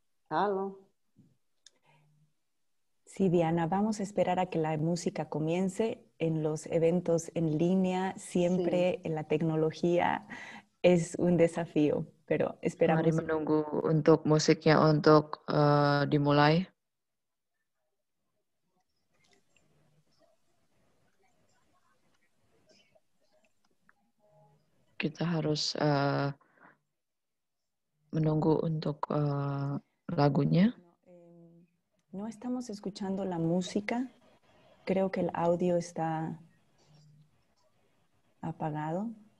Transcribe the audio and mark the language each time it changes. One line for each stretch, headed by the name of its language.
Indonesian: Halo.
Spanish: Sí, Diana, vamos a esperar a que la música comience. En los eventos en línea, siempre la tecnología es un desafío, pero esperamos.
Indonesian: Mari menunggu untuk musiknya untuk dimulai. Kita harus menunggu untuk lagunya.
Spanish: No estamos escuchando la música. Creo que el audio está apagado.